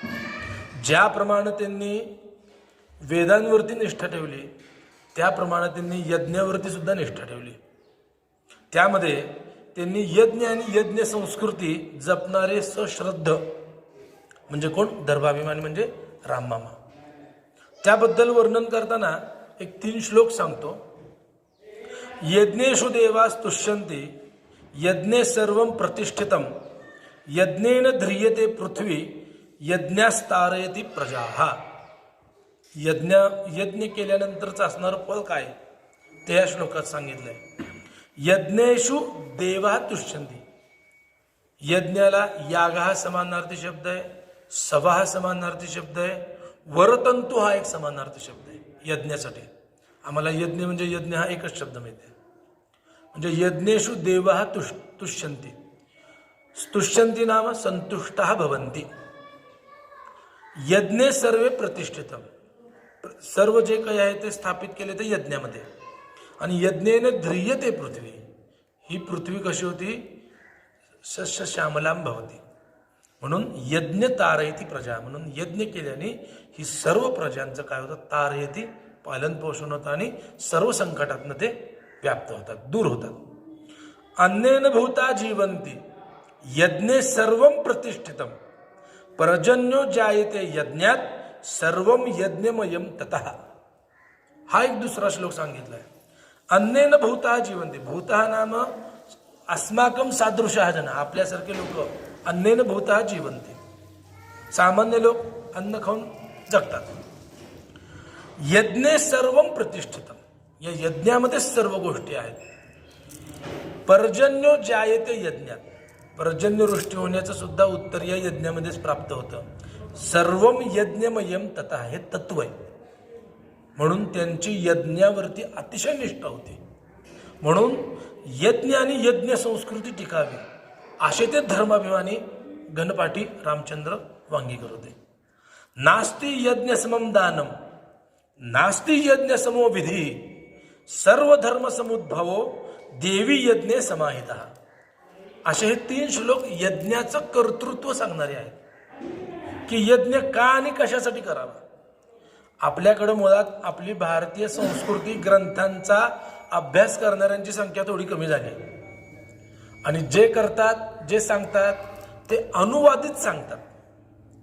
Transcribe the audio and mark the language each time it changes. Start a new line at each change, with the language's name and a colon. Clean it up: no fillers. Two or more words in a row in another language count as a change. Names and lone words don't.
Marathi: ज्याप्रमाणे त्यांनी वेदांवरती निष्ठा ठेवली, त्याप्रमाणे त्यांनी यज्ञावरती सुद्धा निष्ठा ठेवली. त्यामध्ये त्यांनी यज्ञ आणि यज्ञ संस्कृती जपणारे सश्रद्ध म्हणजे कोण, धर्माभिमानी म्हणजे राममामा. त्याबद्दल वर्णन करताना एक 3 श्लोक सांगतो.
Sanskrit: यज्ञेषु देवास तुष्यन्ति, यज्ञे सर्वं प्रतिष्ठितम, यज्ञेन ध्रियते पृथ्वी, यज्ञास्तारयति प्रजाः.
Marathi: यज्ञ केल्यानंतरच असणारं फळ काय ते या श्लोकात सांगितलंय.
Sanskrit: यज्ञेषु देवा तुष्यन्ति,
Marathi: यज्ञाला याग हा समानार्थी शब्द आहे, सभा हा समानार्थी शब्द आहे, वरतंतु हा एक समानार्थी शब्द आहे यज्ञासाठी. आम्हाला यज्ञ म्हणजे यज्ञ हा एकच शब्द माहिती आहे.
Sanskrit: म्हणजे यज्ञेषु देवा तुष्यन्ति, तुष्यन्ति नाम संतुष्टः भवन्ति. यज्ञे सर्वे प्रतिष्ठितम,
Marathi: सर्व जे काही आहे ते स्थापित केले ते यज्ञामध्ये. आणि
Sanskrit: यज्ञेने ध्रियते पृथ्वी,
Marathi: ही पृथ्वी कशी होती,
Sanskrit: सस्य श्यामलाम भवती.
Marathi: म्हणून
Sanskrit: यज्ञ तारयती प्रजा,
Marathi: म्हणून यज्ञ केल्याने ही सर्व प्रजांचं काय होतं, तारयती, पालन पोषण होतं आणि सर्व संकटातनं ते व्याप्त होतात, दूर होतात.
Sanskrit: अन्नेन भूता जीवंती, यज्ञे सर्वं प्रतिष्ठितम, पर्जन्यो जायते यज्ञात, सर्वं यज्ञमयम ततः.
Marathi: हा एक दुसरा श्लोक सांगितलाय.
Sanskrit: अन्नेन भूता जीवंती, भूता नाम अस्माकं सादृशः जन,
Marathi: आपल्यासारखे लोक
Sanskrit: अन्नेन भूता जीवंती.
Marathi: सामान्य लोक अन्न खाऊन जगतात.
Sanskrit: यज्ञे सर्वं प्रतिष्ठितम,
Marathi: या यज्ञामध्ये सर्व गोष्टी आहेत.
Sanskrit: पर्जन्यो जायते यज्ञात,
Marathi: पर्जन्यवृष्टी होण्याचं सुद्धा उत्तर या यज्ञामध्येच प्राप्त होतं.
Sanskrit: सर्वम यज्ञमयम तथा,
Marathi: हे तत्व आहे. म्हणून त्यांची यज्ञावरती अतिशय निष्ठा होती. म्हणून यज्ञ आणि यज्ञ संस्कृती टिकावी असे ते धर्माभिमानी गणपाठी रामचंद्र वांगीकर होते.
Sanskrit: नास्ति यज्ञ समम दानम, नास्ति यज्ञ समो विधी, सर्व धर्म समुद्भवो देवी यज्ञे समाहिता.
Marathi: असे हे 3 श्लोक यज्ञाचं कर्तृत्व सांगणारे आहेत की यज्ञ का आणि कशासाठी करावा. आपल्याकडे मुळात आपली भारतीय संस्कृती ग्रंथांचा अभ्यास करणाऱ्यांची संख्या थोडी कमी झाली आणि जे करतात, जे सांगतात ते अनुवादित सांगतात.